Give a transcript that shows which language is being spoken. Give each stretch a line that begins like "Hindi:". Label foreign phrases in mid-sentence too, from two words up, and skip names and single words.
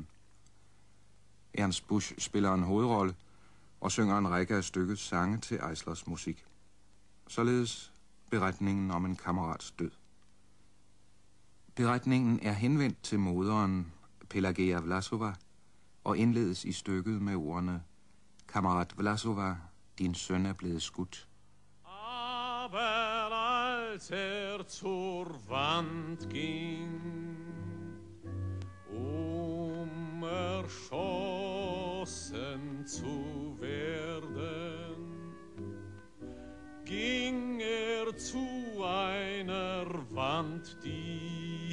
Danish: Ernst Busch spiller en hovedrolle og synger en række af stykkets sange til Eislers musik. Således beretningen om en kammerats død. Beretningen er henvendt til moderen Pelageja Vlasova og indledes i stykket med ordene: Kammerat Vlasova, din søn er blevet skudt.
German: Aber als zur Wand ging, erschossen zu werden, ging zu einer Wand, die